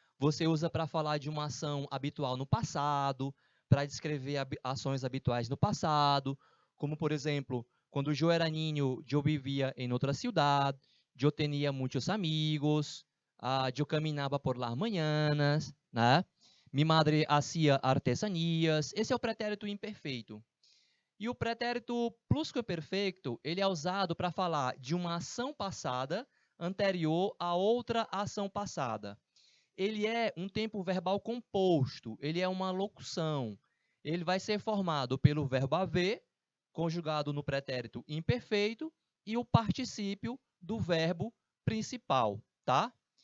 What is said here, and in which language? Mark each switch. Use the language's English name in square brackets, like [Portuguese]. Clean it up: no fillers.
[Portuguese] Você usa para falar de uma ação habitual no passado, para descrever ações habituais no passado, como, por exemplo, quando eu era niño, eu vivia em outra cidade, eu tinha muitos amigos, eu caminhava [Spanish] por las mañanas, [Portuguese] né? [Spanish] Mi madre hacía artesanias. [Portuguese] Esse é o pretérito imperfeito. E o pretérito plusquamperfeito, ele é usado para falar de uma ação passada anterior a outra ação passada. Ele é um tempo verbal composto, ele é uma locução. Ele vai ser formado pelo verbo haver, conjugado no pretérito imperfeito, e o particípio do verbo principal, tá?